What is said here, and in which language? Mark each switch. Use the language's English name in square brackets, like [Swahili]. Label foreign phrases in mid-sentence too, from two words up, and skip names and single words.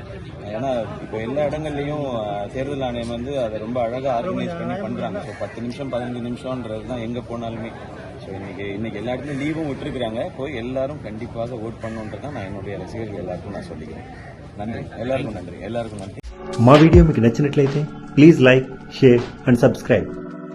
[Tamil] ஏன்னா இப்போ எல்லா இடங்கள்லையும் தேர்தல் ஆணையம் வந்து அதை ரொம்ப அழகாக ஆர்கனைஸ் பண்ணி பண்றாங்க. ஸோ 10 நிமிஷம் 15 நிமிஷம்ன்றது தான் எங்கே போனாலுமே. ஸோ இன்னைக்கு எல்லா இடத்துலையும் லீவும் விட்டுருக்குறாங்க. போய் எல்லாரும் கண்டிப்பாக ஓட் பண்ணுன்றதான் நான் என்னுடைய ரசிகர்கள் எல்லாருக்கும் நான் சொல்லிக்கிறேன். நன்றி, எல்லாருக்கும் நன்றி, எல்லாருக்கும் நன்றி. [Telugu] మా వీడియో మీకు నచ్చినట్లయితే [English] please like, share and subscribe.